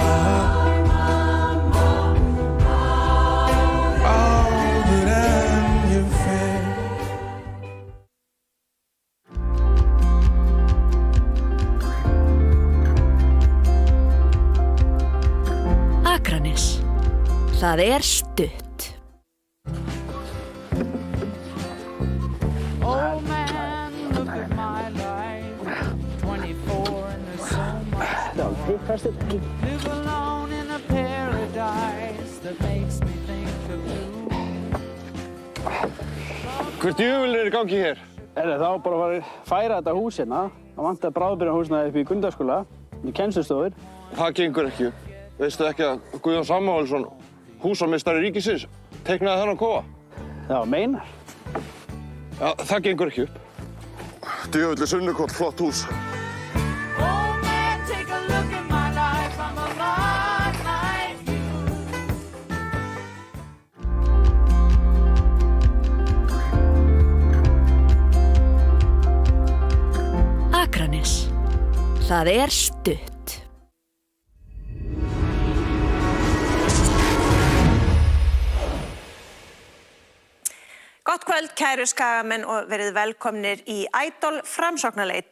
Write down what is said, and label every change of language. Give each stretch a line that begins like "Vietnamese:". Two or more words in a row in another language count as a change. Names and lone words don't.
Icelandic: Áður en ég fer. Akranes. Það stutt.
English: Oh man, look at my life. 24 and there's so much more. Live alone in a paradise that makes me think of you.
Icelandic: Hvert djöfull í gangi hér? Þá bara að færa þetta hús hérna. Það vantar bráðabirgðahúsnæði upp í Gundarskóla, í kennslustofur. Það gengur ekki. Veistu ekki að Guðjón Samúelsson, húsameistari ríkisins, teiknaði þennan kofa? Já, meinar? Já, það gengur ekki upp. Djöfull Sunnukot, flott hús.
English: Oh man, take a look at my life. I'm a lot like
Icelandic: Akranes. Það stutt. Gott kvöld, kæru skagamenn og verið velkomnir í Idol framsóknarleit.